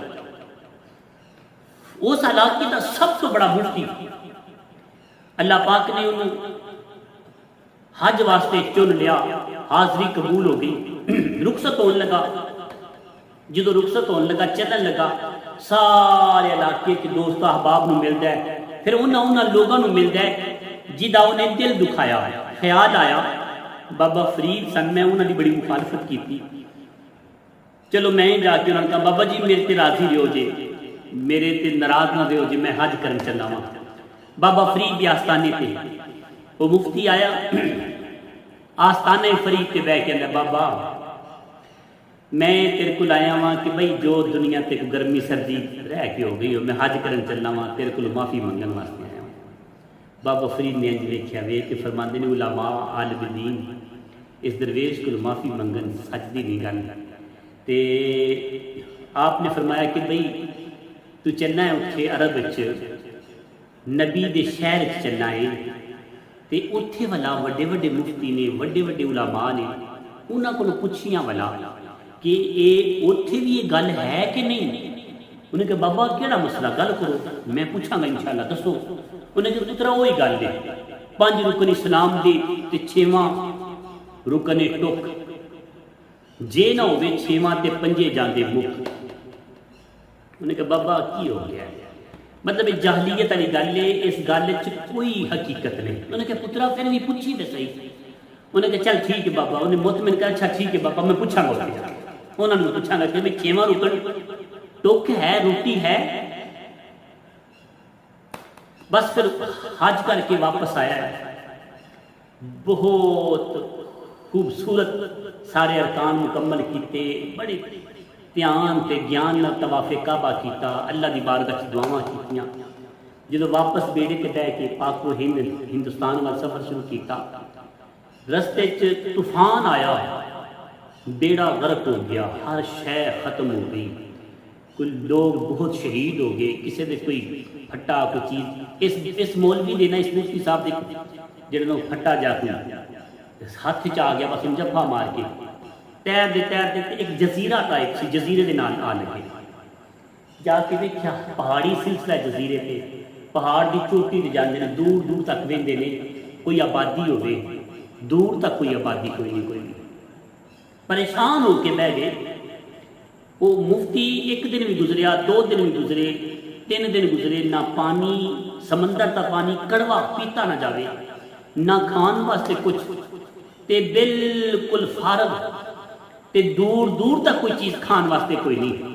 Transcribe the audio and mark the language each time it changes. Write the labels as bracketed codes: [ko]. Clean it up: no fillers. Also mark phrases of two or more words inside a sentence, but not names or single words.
[pa] اس علاقے دا سب تو بڑا مفتی اللہ پاک نے انہوں حج واسطے چن لیا، حاضری قبول ہو گئی، رخصت ہونے لگا۔ جدو رخصت ہونے لگا چلن لگا، سارے علاقے کے دوست احباب نو ملدا ہے، پھر انہاں لوگاں نو ملدا ہے جدا انہیں دل دکھایا۔ خیال آیا بابا فرید سن، میں انہاں دی بڑی مخالفت کی تھی، چلو میں جا کے انہاں کہا بابا جی میرے تے راضی رہو جے، میرے تے ناراض نہ رہو جے، میں حج کرن چلا ہوں۔ بابا فرید دی آستانے تے وہ مفتی آیا، آستانے فرید تے بیٹھ کے کہندا بابا میں تیرے کو آیا ہاں کہ بھئی جو دنیا تے گرمی سردی رہ کے ہو گئی ہو، میں حج کرن چلنا ہاں، تیرے کو معافی منگن واسطے آیا ہوں۔ بابا فرید نے انج دیکھیا ویکھ کے فرماندے نے علماء عالم دین اس درویش کو معافی منگن سچ دی نہیں گل۔ تے آپ نے فرمایا کہ بھئی تو چلنا ہے اتھے عرب وچ نبی دے شہر وچ چلنا ہے، تے اتھے والا وڈے وڈے مفتی نے، وڈے وڈے علماء نے، انہاں کو پوچھیاں والا کہ اے اتھے بھی یہ گل ہے کہ نہیں۔ انہوں نے کہا بابا کیڑا مسئلہ گل کرو، میں پوچھاں گا انشاءاللہ دسو۔ انہوں نے کہا پترا وہی گل ہے، پانچ رکن اسلام دے تے چھواں رکن ٹک، جے نہ ہوئے چھواں تے پنجے جاندے مک۔ انہوں نے کہا بابا کی ہو گیا، مطلب جاہلیت والی گل ہے، اس گل وچ کوئی حقیقت نہیں۔ انہوں نے کہا پترا پھر بھی پوچھی تے صحیح۔ انہوں نے کہا چل ٹھیک ہے بابا، انہیں مطمئن کہا اچھا ٹھیک ہے بابا میں پوچھاں گا، انہوں نے پوچھاں گا کہ میں چھواں رکن ٹک ہے، روٹی ہے۔ بس پھر حج کر کے واپس آیا ہے، بہت خوبصورت سارے ارکان مکمل کیتے، بڑے دھیان تے گیان نال طواف کعبہ کیتا، اللہ دی بارگاہ وچ دعاواں کیتیاں۔ جدو واپس بیڑے تے بیٹھ کے پاک و ہند ہندوستان وال سفر شروع کیتا، رستے چ طوفان آیا، بیڑا غرق ہو گیا، ہر شے ختم ہو گئی، کوئی لوگ بہت شہید ہو گئے، کسی دے کوئی پھٹا کوئی چیز، اس مولوی دینا اس مفتی صاحب دے جڑے پھٹا جا کے ہاتھ چ آ گیا، بس جفا مار کے تیرتے ایک جزیرہ ٹائپ سی، جزیرے دے نال آ لگے، جا کے دیکھا پہاڑی سلسلہ جزیرے پہ، پہاڑ دی چوٹی تے جاندے نے، دور دور تک ویندے نے، کوئی آبادی ہوے، دور تک کوئی آبادی کوئی نہیں، پریشان ہو کے بہ گئے. وہ مفتی ایک دن بھی گزریا، 2 دن بھی گزرے، 3 دن گزرے، نہ پانی، سمندر کا پانی کڑوا پیتا نہ جاوے، نہ کھان واسطے کچھ، تے بالکل فارغ، تے دور دور تک کوئی چیز کھان واسطے کوئی نہیں.